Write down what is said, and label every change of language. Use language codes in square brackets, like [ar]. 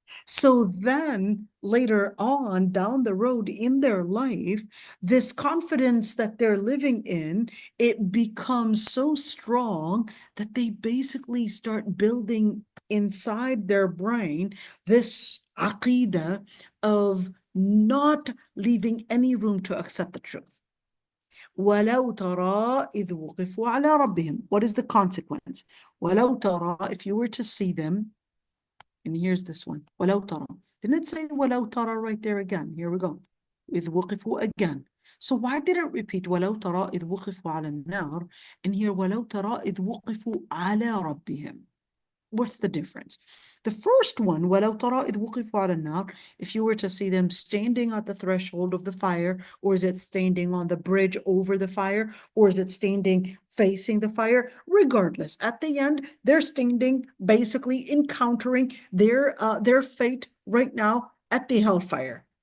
[en] So then later on down the road in their life, this confidence that they're living in, it becomes so strong that they basically start building inside their brain this aqidah of not leaving any room to accept the truth. [ar] وَلَوْ تَرَى إِذْ وُقِفُوا عَلَى رَبِّهِمْ. [en] What is the consequence? [ar] وَلَوْ تَرَى, [en] if you were to see them, and here's this one, وَلَوْ تَرَى. Didn't it say [ar] وَلَوْ تَرَى [en] right there again? Here we go. [ar] إِذْ وُقِفُوا [en] again. So why did it repeat [ar] وَلَوْ تَرَى إِذْ وُقِفُوا عَلَى النَّارِ, [en] and here [ar] وَلَوْ تَرَى إِذْ وُقِفُوا عَلَى رَبِّهِمْ? [en] What's the difference? The first one, [ar] وَلَوْ تَرَى إِذْ وُقِفُوا عَلَى النَّارِ, [en] if you were to see them standing at the threshold of the fire, or is it standing on the bridge over the fire, or is it standing facing the fire? Regardless, at the end, they're standing, basically encountering their fate right now at the hellfire.